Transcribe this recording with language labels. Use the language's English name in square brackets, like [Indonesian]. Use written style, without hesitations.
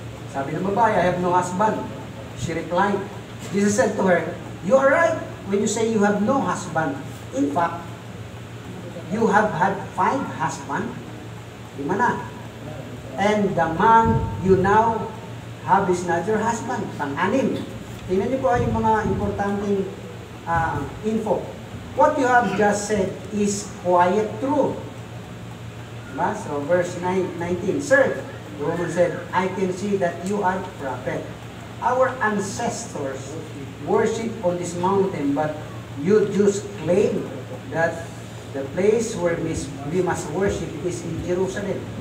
[Filipino] Sabi ng babae, [English] I have no husband. She replied, Jesus said to her, you are right when you say you have no husband. In fact, you have had 5 husbands. [Filipino] 5 na. [English] And the man you now have is not your husband. [Filipino] Pang-anim. Tingnan niyo po yung mga importanteng info. [English] What you have just said is quiet true. [Filipino] Diba? [English] So verse 19. Sir, the woman said, I can see that you are a prophet. Our ancestors worship on this mountain, but you Jews claim that the place where we must worship is in Jerusalem.